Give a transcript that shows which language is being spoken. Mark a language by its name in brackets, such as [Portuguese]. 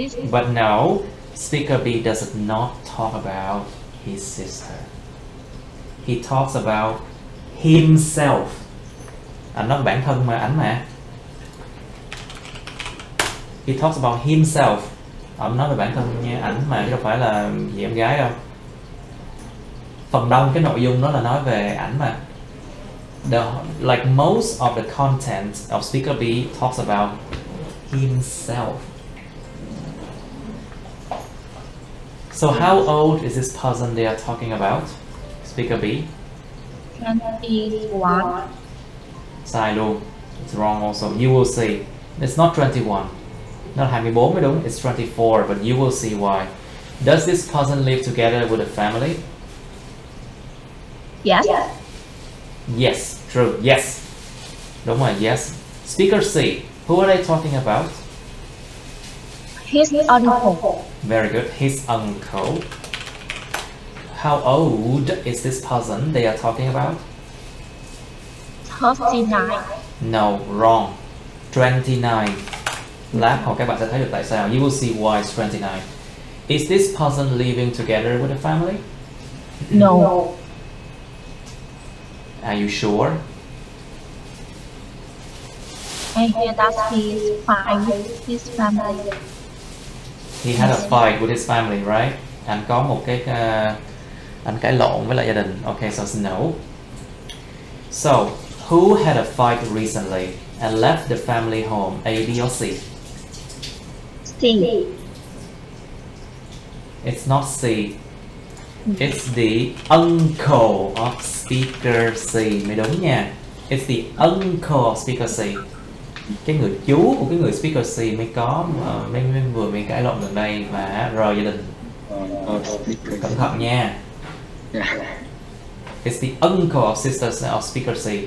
[English] But no, speaker B does not talk about his sister. He talks about himself. [Vietnamese] Anh nói bản thân mà, ảnh mà. [English] He talks about himself. [Vietnamese] Ông nói về bản thân nha, ảnh mà, chứ đâu phải là chị em gái đâu. Phần đông cái nội dung đó là nói về ảnh mà. [English] Like most of the content of speaker B talks about himself. So how old is this person they are talking about? Speaker B? 21. [Vietnamese] Sai luôn. [English] It's wrong also. You will see. It's not 21. [Vietnamese] Nó là 24 mới đúng. [English] It's 24, but you will see why. Does this person live together with a family? Yes. Yes. True. Yes. [Vietnamese] Đúng rồi. [English] Yes. Speaker C. Who are they talking about? His uncle. Very good. His uncle. How old is this person they are talking about? 39. No, wrong. 29. [Vietnamese] Lát hồi các bạn sẽ thấy được tại sao. [English] You will see why it's 29. Is this person living together with a family? No. Are you sure? I hear that he is fine with his family. He had a fight with his family, right? [Vietnamese] Anh có một cái anh cãi lộn với lại gia đình. [English] Okay, so it's no. So Who had a fight recently and left the family home? A, B, or C? C. It's not C. It's the uncle of speaker C [Vietnamese] mới đúng nha. [English] It's the uncle of speaker C. [Vietnamese] Cái người chú của cái người speaker C mới có mới cãi lộn gần đây và rời gia đình. Cẩn thận nha. [English] It's the uncle of sisters of speaker C.